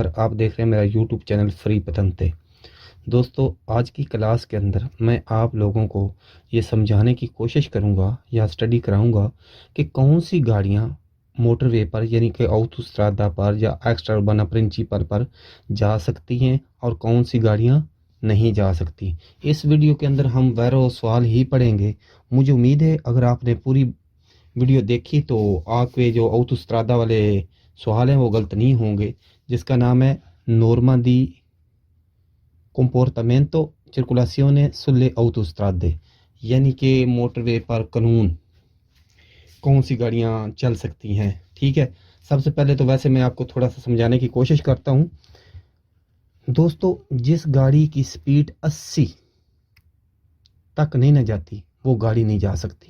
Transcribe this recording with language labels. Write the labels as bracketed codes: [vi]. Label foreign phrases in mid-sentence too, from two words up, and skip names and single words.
[ur] آپ دیکھ رہے ہیں میرا یوٹیوب چینل فری پتنتے۔ دوستو، آج کی کلاس کے اندر میں آپ لوگوں کو یہ سمجھانے کی کوشش کروں گا یا اسٹڈی کراؤں گا کہ کون سی گاڑیاں موٹروے پر یعنی کہ autostrada پر یا [it] extraurbane principali [ur] پر جا سکتی ہیں اور کون سی گاڑیاں نہیں جا سکتی. اس ویڈیو کے اندر ہم ویرو سوال ہی پڑھیں گے. مجھے امید ہے اگر آپ نے پوری ویڈیو دیکھی تو آپ کے جو autostrada والے سوال ہیں وہ غلط نہیں ہوں گے. جس کا نام ہے [it] norma di comportamento circolazione sulle autostrade, [ur] یعنی کہ موٹروے پر قانون کون سی گاڑیاں چل سکتی ہیں. ٹھیک ہے، سب سے پہلے تو ویسے میں آپ کو تھوڑا سا سمجھانے کی کوشش کرتا ہوں. دوستو، جس گاڑی کی اسپیڈ 80 تک نہیں نا جاتی وہ گاڑی نہیں جا سکتی.